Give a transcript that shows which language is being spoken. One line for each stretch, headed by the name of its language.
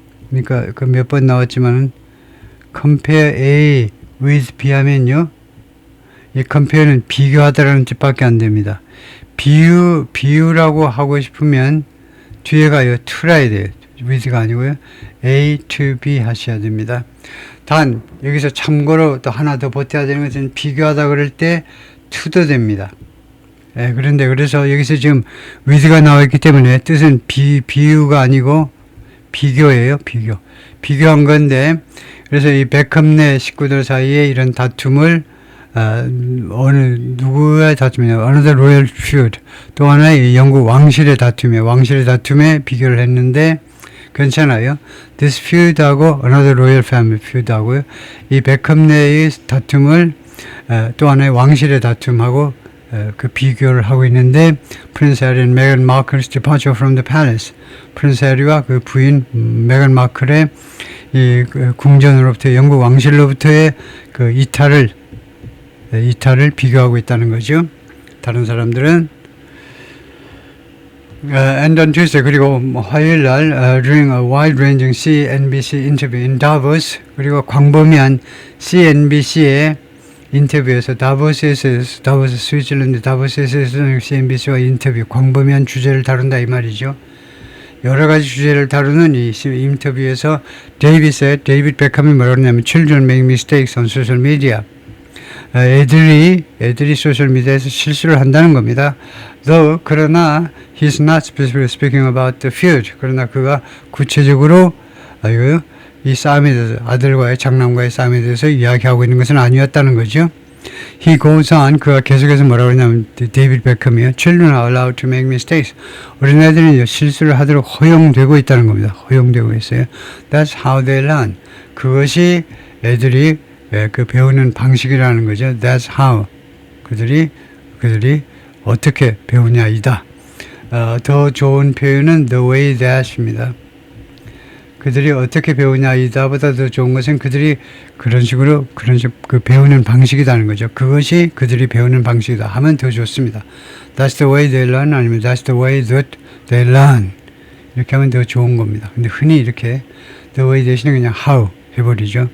Korean: 그러니까 그 몇 번 나왔지만은
English: compare A with B
Korean: 하면요. 이 compare는 비교하다라는 뜻밖에 안 됩니다. 비유라고 하고 싶으면 뒤에가요. to라야 돼요. with가 아니고요.
English: A to B
Korean: 하셔야 됩니다. 단 여기서 참고로 또 하나 더 보태야 되는 것은 비교하다 그럴 때 to도 됩니다. 예, 그런데 그래서 여기서 지금 with가 나와있기 때문에 뜻은 비유가 아니고 비교예요. 비교한 건데 그래서 이 베컴네 식구들 사이에 이런 다툼을 누구의 다툼이냐
English: another royal feud
Korean: 또 하나의 영국 왕실의 다툼에 비교를 했는데 괜찮아요.
English: This feud하고 another royal family feud하고요.
Korean: 이 베컴네의 다툼을 또 하나의 왕실의 다툼하고 그 비교를 하고 있는데 프린스 해리 and 메간 마클's departure from the palace. 프린스 해리와 그 부인 메간 마클의 이 궁전으로부터 영국 왕실로부터의 그 이탈을 비교하고 있다는 거죠. 다른 사람들은
English: and on Tuesday
Korean: 그리고 화요일 날
English: during a wide-ranging CNBC interview in Davos
Korean: 그리고 광범위한 CNBC의 인터뷰에서 다보스 스위tzerlän드 다보스에서 CNBC와 인터뷰 광범위한 주제를 다룬다 이 말이죠. 여러 가지 주제를 다루는 이 인터뷰에서 데이비드 베컴이 뭐라고 하냐면
English: Children make mistakes on social media.
Korean: 애들이 소셜미디어에서 실수를 한다는 겁니다.
English: Though,
Korean: 그러나
English: he's not specifically speaking about the feud.
Korean: 그러나 그가 구체적으로 이 싸움에 대해서 아들과의 장남과의 싸움에 대해서 이야기하고 있는 것은 아니었다는 거죠.
English: He goes on,
Korean: 그가 계속해서 뭐라고 하냐면 데이비드 베컴이요.
English: Children are allowed to make mistakes.
Korean: 어린애들은 실수를 하도록 허용되고 있다는 겁니다. 허용되고 있어요.
English: That's how they learn.
Korean: 그것이 애들이 그 배우는 방식이라는 거죠.
English: That's how.
Korean: 그들이 어떻게 배우냐이다. 더 좋은 표현은
English: the way that
Korean: 입니다. 그들이 어떻게 배우냐이다보다 더 좋은 것은 그들이 그런 식으로 그 배우는 방식이라는 거죠. 그것이 그들이 배우는 방식이다 하면 더 좋습니다.
English: That's the way they learn
Korean: 아니면
English: That's the way that they learn
Korean: 이렇게 하면 더 좋은 겁니다. 근데 흔히 이렇게 the way 대신에 그냥 how 해버리죠.